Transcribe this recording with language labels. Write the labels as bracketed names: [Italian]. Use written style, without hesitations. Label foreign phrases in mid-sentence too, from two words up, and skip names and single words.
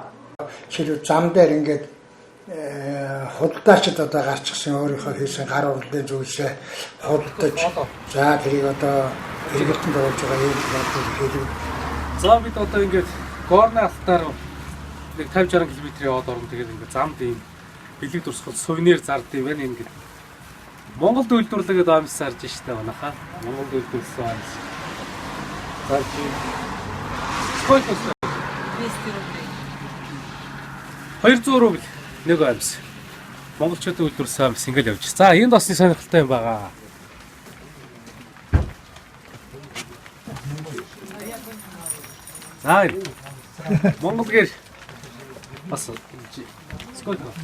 [Mongolian] Жишээлбэл зам дээр ингээд худалдаачид одоо гарчихсан өөрийнхөө хийсэн гар урлын зүйлсээ худалдаж за тэрийг одоо хэрэгэлтэнд оруулж байгаа юм хэлээ. За бид одоо ингээд Горны Алтаар нэг 50-60 км яваад орно. Тэгээд ингээд замд ийм бэлэг дурсгал сувенир зард юм байна ингээд. Монголд үйлдвэрлэгээд амс зарж штэ манайхаа. Монголд үйлдвэрлсэн амс. Зарж. [Russian] Сколько стоит? 200 рублей. [Mongolian] 200 рубль нэг амс. Монголчууд үйлдвэрлсэн амс ингээд явж. За энд басны сонирхолтой юм байгаа. За Монгол гэр бас сколько?